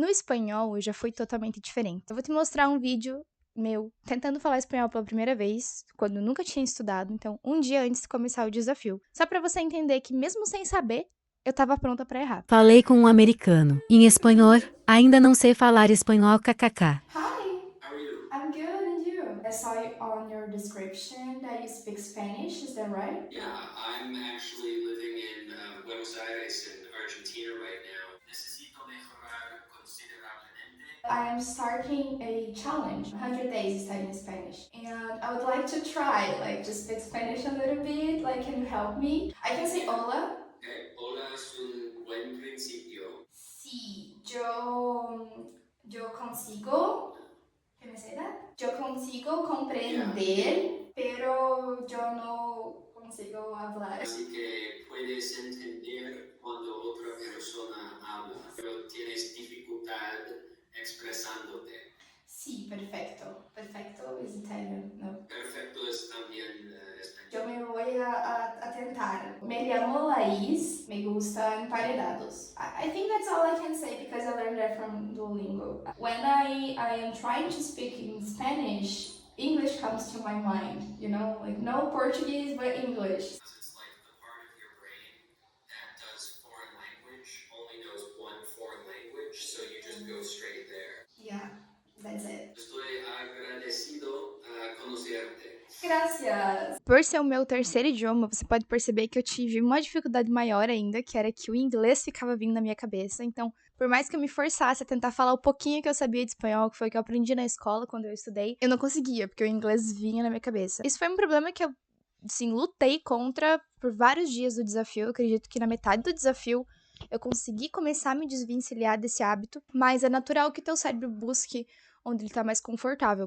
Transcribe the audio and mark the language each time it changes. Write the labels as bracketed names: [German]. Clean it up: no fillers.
[Portuguese] No espanhol, eu já fui totalmente diferente. Eu vou te mostrar um vídeo meu tentando falar espanhol pela primeira vez, quando eu nunca tinha estudado, então um dia antes de começar o desafio. Só pra você entender que mesmo sem saber, eu tava pronta pra errar. Falei com um americano. Em espanhol, ainda não sei falar espanhol, kkk. [English] Hi, I'm good, and you? I saw you on your description that you speak Spanish, is that right? Yeah, I'm actually living in Buenos Aires in Argentina right now. [Spanish] Necesito mejorar considerablemente. [English] I am starting a challenge, 100 days studying Spanish. And I would like to try, like, to speak Spanish a little bit. Like, can you help me? I can say hola. Okay. [Spanish] Hola es un buen principio. Sí, yo consigo. [English] Can I say that? [Spanish] Yo consigo comprender, pero yo no consigo hablar. Así que puedes entender cuando otra persona habla, pero tienes dificultad expresándote. Sí, perfecto. Perfecto es italiano, ¿no? Perfecto es también Yo español. me voy a tentar. Me llamo Laís, me gusta emparedados. [English] I think that's all I can say because I learned that from Duolingo. When I am trying to speak in Spanish, English comes to my mind, you know, like no Portuguese but English. It's like the part of your brain that does foreign language only knows one foreign language, so you just go straight there. Yeah, that's it. [Spanish] Estoy agradecido a conocerte. Gracias. [Portuguese] Por ser o meu terceiro idioma, você pode perceber que eu tive uma dificuldade maior ainda, que era que o inglês ficava vindo na minha cabeça. Então, por mais que eu me forçasse a tentar falar o pouquinho que eu sabia de espanhol, que foi o que eu aprendi na escola quando eu estudei, eu não conseguia, porque o inglês vinha na minha cabeça. Isso foi um problema que eu, assim, lutei contra por vários dias do desafio. Eu acredito que na metade do desafio eu consegui começar a me desvencilhar desse hábito, mas é natural que teu cérebro busque onde ele tá mais confortável.